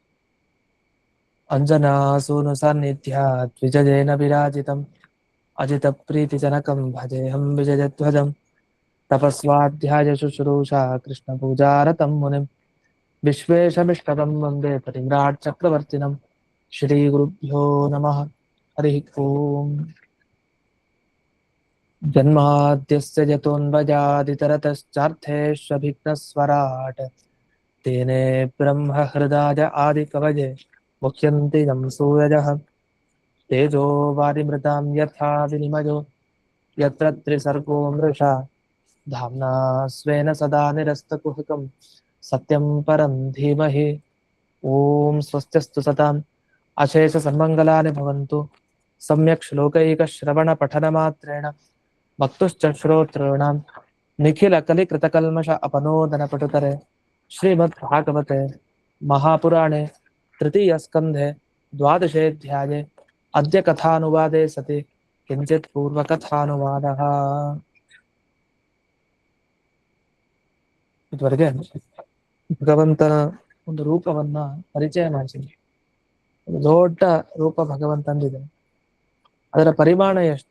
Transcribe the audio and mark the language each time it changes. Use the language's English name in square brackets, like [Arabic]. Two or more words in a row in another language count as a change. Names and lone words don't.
[Sanskrit] ಅಂಜನಾಸೂನು ಸಾನ್ನಿಧ್ಯಾತ್ ವಿಜಯೇನ ವಿರಾಜಿತಂ ಅಜಿತಪ್ರೀತಿಜನಕಂ ಭಜೇಹಂ ವಿಜಯಧ್ವಜಂ ತಪಸ್ವಾಧ್ಯಾಯ ಶುಶ್ರೂಷಾ ಕೃಷ್ಣ ಪೂಜಾರತಂ ಮುನಿಂ ವಿಶ್ವೇಶಮಿಷ್ಟದಂ ವಂದೇ ಪರಿವ್ರಾಟ್ ಚಕ್ರವರ್ತಿನಂ ಶ್ರೀ ಗುರುಭ್ಯೋ ನಮಃ. ಹರಿ ಓಂ. ಜನ್ಮಾದ್ಯಸ್ಯ ಯತೋನ್ವಜಾದಿತರತಶ್ಚಾರ್ಥೇಷ್ವಭಿಘ್ನಸ್ವರಾಟ್ ತೇನೇ ಬ್ರಹ್ಮ ಹೃದಾಯ ಆದಿಕವಯೇ ಮುಖ್ಯಂತಿ ಯಂ ಸೂರಜಃ ತೇಜೋ ವಾರಿಮೃತಾಂ ಯಥಾ ವಿನಿಮಯೋ ಯತ್ರ ತ್ರಿಸರ್ಗೋ ಮೃಷಾ ಧಾಮ್ನಾ ಸ್ವೇನ ಸದಾ ನಿರಸ್ತಕುಹಕಂ ಸತ್ಯಂ ಪರಂ ಧೀಮಹಿ. ಓಂ ಸ್ವಸ್ತ್ಯಸ್ತು ಸತಾಂ ಅಶೇಷ ಸನ್ಮಂಗಲಾನಿ ಭವಂತು. ಸಮ್ಯಕ್ ಶ್ಲೋಕೈಕ ಶ್ರವಣ ಪಠನ ಮಾತ್ರೇಣ ಭಕ್ತುಶ್ಚ ಶ್ರೋತॄಣಾಂ ನಿಖಿಲ ಕಲಿಕೃತಕಲ್ಮಷ ಅಪನೋದನ ಪಟುತರೆ ಶ್ರೀಮದ್ ಭಾಗವತೆ ಮಹಾಪುರಾಣೆ ತೃತೀಯ ಸ್ಕಂಧೆ ದ್ವಾದಶೇಧ್ಯಾಯೇ ಅದ್ಯ ಕಥಾನುವಾದೇ ಸತಿ ಕಿಂಚಿತ್ ಪೂರ್ವಕಥಾನುವಾದಃ. [Kannada] ಇದುವರೆಗೆ ಭಗವಂತನ ಒಂದು ರೂಪವನ್ನ ಪರಿಚಯ ಮಾಡಿಸಿದ್ವಿ. ಒಂದು ದೊಡ್ಡ ರೂಪ ಭಗವಂತಂದಿದೆ. ಅದರ ಪರಿಮಾಣ ಎಷ್ಟು?